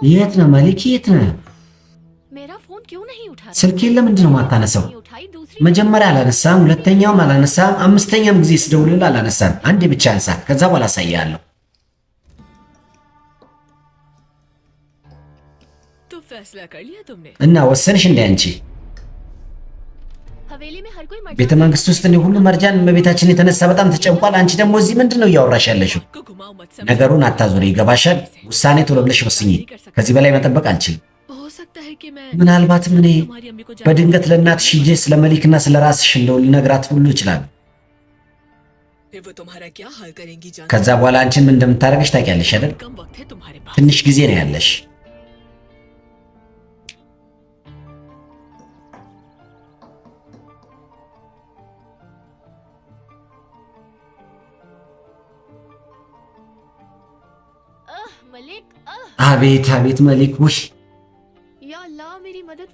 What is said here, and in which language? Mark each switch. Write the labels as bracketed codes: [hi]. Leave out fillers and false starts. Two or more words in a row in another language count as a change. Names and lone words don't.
[am] የት ነህ መሊክ? የት ነህ? [hi] मेरा फोन क्यों नहीं उठा रहा? [am] ስልኬን ለምንድን ነው የማታነሳው? [hi] नहीं उठाई, दूसरी [am] መጀመሪያ አላነሳም፣ ሁለተኛውም አላነሳም፣ አምስተኛም ጊዜ ስደውልልህ አላነሳም። አንዴ ብቻ አንሳ፣ ከዛ በኋላ አሳይሃለሁ። [hi] तो फैसला कर लिया तुमने? [am] እና ወሰንሽ እንደ አንቺ [hi] हवेली में हर कोई मर [am] ቤተ መንግስት ውስጥ እንዲህ ሁሉ መርጃን እመቤታችን የተነሳ በጣም ተጨንቋል። አንቺ ደግሞ እዚህ ምንድን ነው እያወራሽ ያለሽው? [hi] को घुमाओ मत समझ। [am] ነገሩን አታዙሪ፣ ይገባሻል? ውሳኔ ቶሎ ብለሽ ወስኚ። ከዚህ በላይ መጠበቅ አልችልም። [hi] हो सकता है कि मैं [am] ምናልባትም እኔ [hi] तुम्हारी अम्मी को [am] በድንገት ለእናትሽ ሂጄ ስለ መሊክና ስለ ራስሽ እንደው ልነግራት ሁሉ ይችላል። [hi] फिर वो तुम्हारा क्या हाल करेंगी जान। [am] ከዛ በኋላ አንቺን ምን እንደምታደርግሽ ታውቂያለሽ አይደል? [hi] कम वक्त है तुम्हारे पास। [am] ትንሽ ጊዜ ነው ያለሽ። [hi] मलिक, [am] አቤት አቤት መሊክ፣ ውይ [ar] يا الله [hi] मेरी मदद